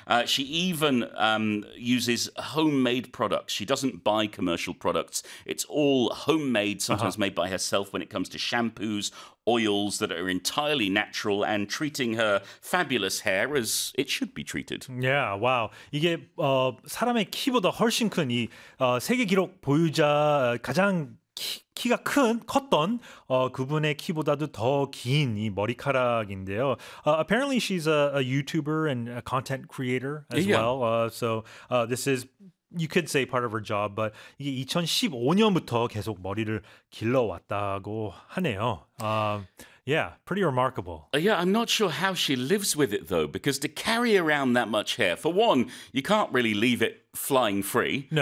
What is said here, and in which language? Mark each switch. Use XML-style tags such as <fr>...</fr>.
<en>She even uses homemade products. She doesn't buy commercial products. It's all homemade, sometimes made by herself when it comes to shampoos, oils that are entirely natural, and treating her fabulous hair as it should be treated. Yeah, wow.</en> <ko>이게 사람의 키보다 훨씬 큰이 세계 기록 보유자 가장 키가 컸던 그분의 키보다도 더긴이 머리카락인데요.</ko> <en>Apparently, she's a YouTuber and a content creator as Yeah. well. This is You could say part of her job, but</en> <ko>이게 2015년부터 계속 머리를 길러왔다고 하네요.</ko> <en>Yeah, pretty remarkable. Yeah, I'm not sure how she lives with it though, because to carry around that much hair, for one, you can't really leave it flying free.</en>